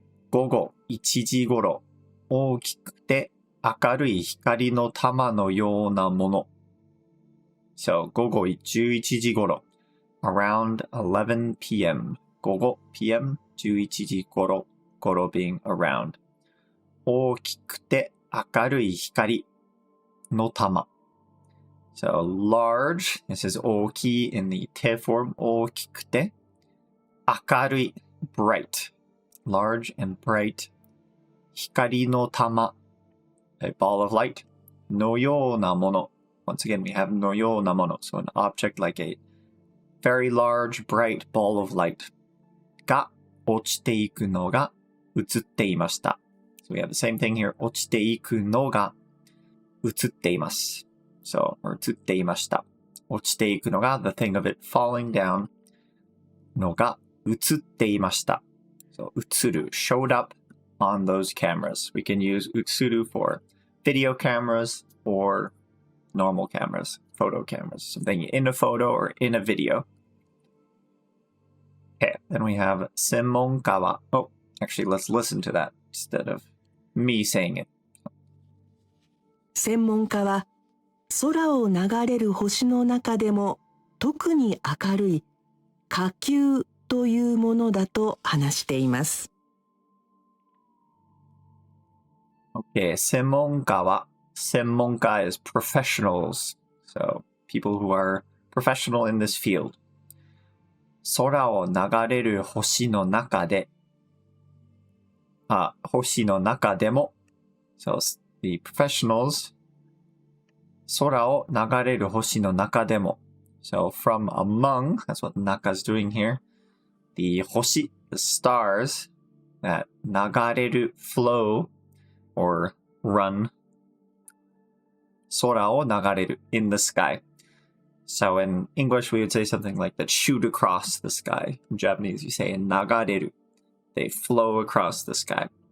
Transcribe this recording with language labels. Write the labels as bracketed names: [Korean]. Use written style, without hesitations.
[Japanese] 午後1時頃、大きくて明るい光の玉のようなもの。 [English] So, [Japanese] 午後11時頃、 [English] around 11 p.m. [Japanese] 午後 [English] p.m. [Japanese] 11時頃、頃 [English] being around. [Japanese] 大きくて明るい光の玉。 [English] So large, this is [Japanese] 大きい [English] in the te form, [Japanese] 大きくて、明るい [English] bright, large and bright, [Japanese] 光の玉 [English] a ball of light, [Japanese] のようなもの [English] once again we have のようなもの so an object like a very large, bright ball of light [Japanese] が落ちていくのが映っていました [English] So we have the same thing here, [Japanese] 落ちていくのが映っています So, 映っていました。落ちていくのが [English] the thing of it falling down [Japanese] のが映っていました。 [English] So, [Japanese] 映る [English] showed up on those cameras. We can use 映る for video cameras or normal cameras, photo cameras. Something in a photo or in a video. Okay, then we have [Japanese] 専門家は [English] Oh, actually, let's listen to that instead of me saying it. [Japanese] 専門家は空を流れる星の中でも特に明るい火球というものだと話しています。 [English] Okay, [Japanese] 専門家は専門家 [English] is professionals. So, people who are professional in this field. [Japanese] 空を流れる星の中で星の中でも [English] So, the professionals [Japanese] 空を流れる星の中でも [English] So from among, that's what Naka's doing here. The 星, the stars that [Japanese] 流れる [English] flow or run [Japanese] 空を流れる [English] in the sky. So in English we would say something like that shoot across the sky. In Japanese you say [Japanese] 流れる. [English] They flow across the sky.